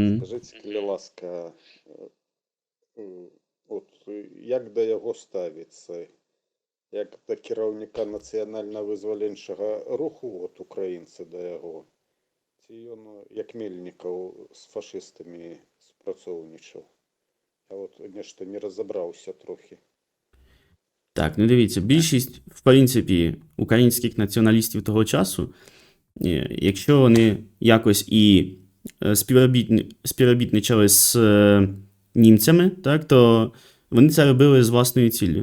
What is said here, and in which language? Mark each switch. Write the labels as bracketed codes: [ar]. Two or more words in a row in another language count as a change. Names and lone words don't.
[be] Скажыце, калі ласка, як да яго ставіцца? Як да кіраўніка нацыянальна-вызваленчага руху, украінцы да яго? Ці ён, як Мельнікаў, з фашыстамі спрацоўнічаў? Я нешта не разабраўся трохи. [uk] Так, ну дивіться, більшість, в принципі, українських націоналістів того часу, якщо вони якось і співробітничали з німцями, так, то вони це робили з власною ціллю.